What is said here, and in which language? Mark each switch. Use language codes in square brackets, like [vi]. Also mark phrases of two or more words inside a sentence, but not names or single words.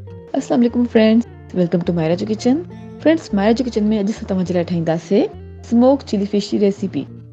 [ar] السلام عليكم [sd] फ्रेंड्स, [en] welcome to [sd] मायरा जो किचन। फ्रेंड्स, मायरा जो किचन में अॼु असां तव्हांजे लाइ ठाहींदासीं [en] smoke chilli fish [sd] जी रेसिपी।